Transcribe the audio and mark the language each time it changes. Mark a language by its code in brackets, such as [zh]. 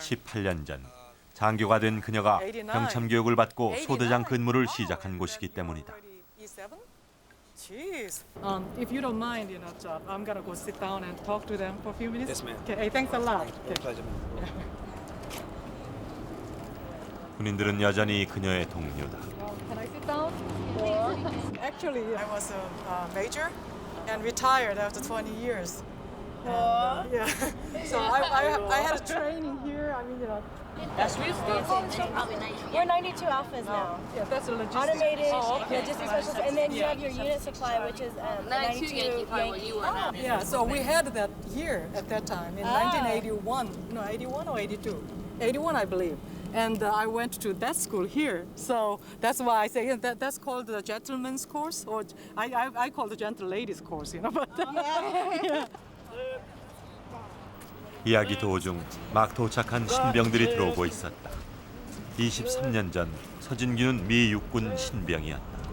[ko] 18년 전 장교가 된 그녀가 병참 교육을 받고 소대장 근무를 시작한 곳이기 때문이다. [en] Jeez. If you don't mind, I'm gonna go sit down and talk to them for a few minutes. Yes, ma'am. Okay, thanks a lot. Pleasure. [ko] 군인들은 여전히 그녀의 동료다. [en] Can I sit down? Actually, I was a major and retired after 20 years. And, yeah. So I had a training here. I mean, That's really We're 92 Alphas now. Yeah, that's a logistics. Automated okay. logistics specialist, and then you have your unit supply, which is 92 Yankee. Yeah, so we had that here at that time in 1981. No, 81 or 82? 81, I believe. And I went to that school here. So that's why I say that's called the gentleman's course, or I call the gentle ladies course, But yeah. [ko] 이야기 도중 막 도착한 신병들이 들어오고 있었다. 23년 전 서진규는 미 육군 신병이었다.